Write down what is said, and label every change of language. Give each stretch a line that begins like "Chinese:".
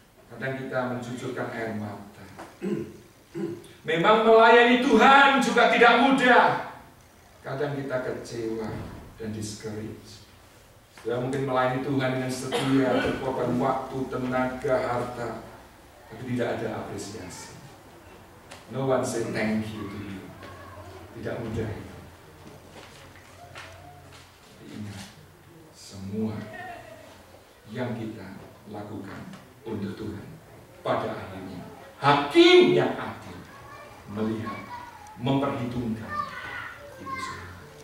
Indonesian: Kadang kita mencucurkan air mata. Memang melayani Tuhan juga tidak mudah. Kadang kita kecewa dan discourage. Sudah mungkin melayani Tuhan dengan setia, berkorban waktu, tenaga, harta, tapi tidak ada apresiasi.
English: No one say thank you to you.
Indonesian: Tidak mudah itu. Tapi ingat, semua yang kita lakukan untuk Tuhan, pada akhirnya hakim yang adil melihat, memperhitungkan itu semua.